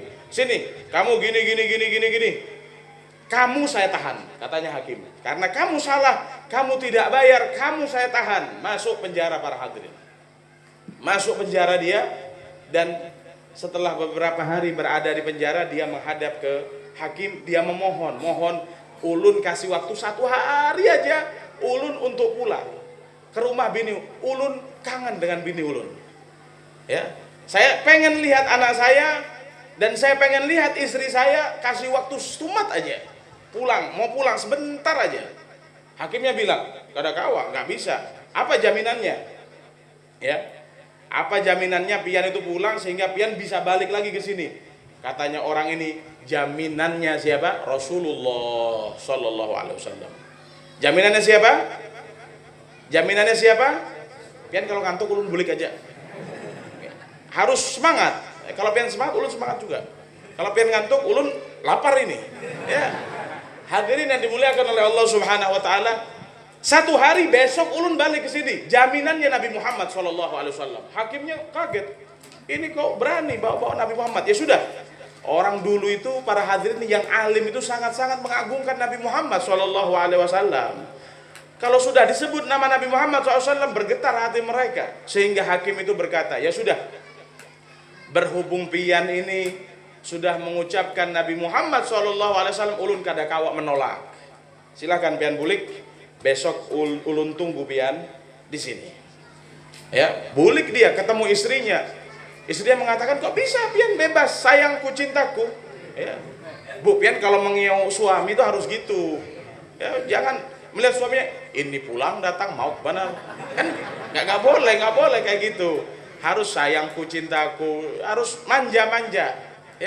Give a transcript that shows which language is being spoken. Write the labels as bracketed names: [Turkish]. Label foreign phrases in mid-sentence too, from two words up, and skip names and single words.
[Indonesian] Sini, kamu gini. Kamu saya tahan, katanya hakim. Karena kamu salah, kamu tidak bayar, kamu saya tahan. Masuk penjara para hadirin. Masuk penjara dia, dan setelah beberapa hari berada di penjara, dia menghadap ke hakim, dia mohon ulun kasih waktu 1 hari aja, ulun untuk pulang ke rumah bini. Ulun kangen dengan bini ulun. Ya, saya pengen lihat anak saya dan saya pengen lihat istri saya, kasih waktu setumat aja. Mau pulang sebentar aja. Hakimnya bilang, [Banjar] kada kawa, [Indonesian] nggak bisa. Apa jaminannya? Ya, apa jaminannya pian itu pulang sehingga pian bisa balik lagi ke sini? Katanya orang ini, jaminannya siapa? [Arabic] رسول الله صلى الله عليه وسلم. [Indonesian] Jaminannya siapa? Jaminannya siapa? [Banjar] Pian kalau ngantuk ulun bulik aja. [Indonesian] Harus semangat. Kalau pian semangat, ulun semangat juga. Kalau pian ngantuk, ulun lapar ini. Ya. Hadirin yang dimuliakan oleh Allah [Arabic] سبحانه وتعالى, [Indonesian] 1 hari besok ulun balik ke sini. Jaminannya Nabi Muhammad [Arabic] صلى الله عليه وسلم. [Indonesian] Hakimnya kaget. Ini kok berani bawa Nabi Muhammad? Ya sudah. Orang dulu itu para hadirin yang alim itu sangat-sangat mengagungkan Nabi Muhammad [Arabic] صلى الله عليه وسلم. [Indonesian] Kalau sudah disebut nama Nabi Muhammad SAW, bergetar hati mereka. Sehingga hakim itu berkata, ya sudah, berhubung pian ini sudah mengucapkan Nabi Muhammad SAW, [Banjar] ulun kada kawa [Indonesian] menolak. Silakan pian bulik, besok ulun tunggu pian di sini. Ya, bulik dia ketemu istrinya. Istrinya mengatakan, kok bisa pian bebas, sayangku, cintaku. Ya. Bu, pian kalau mengiau suami itu harus gitu. Ya, jangan melihat suaminya, ini pulang datang mau kemana? Kan nggak boleh kayak gitu. Harus sayangku, cintaku, harus manja-manja, ya.